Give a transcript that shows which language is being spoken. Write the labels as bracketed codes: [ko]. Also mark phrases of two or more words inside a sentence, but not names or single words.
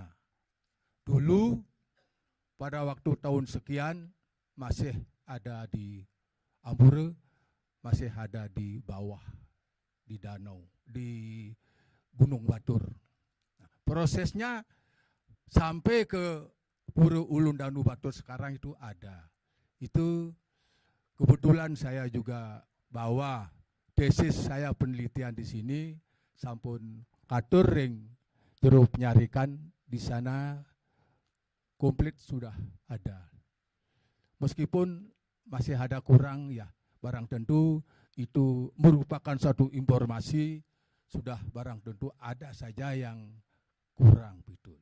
[id] Dulu pada waktu tahun sekian masih ada di Ambure, masih ada di bawah, di danau, di Gunung Batur. Nah, prosesnya sampai ke Pura Ulun Danu Batur sekarang itu ada. Itu kebetulan saya juga bawa tesis saya penelitian di sini, [ban] sampun katur ring jeruk nyarikan [id] di sana komplit sudah ada. Meskipun masih ada kurang ya, barang tentu itu merupakan suatu informasi, sudah barang tentu ada saja yang kurang betul.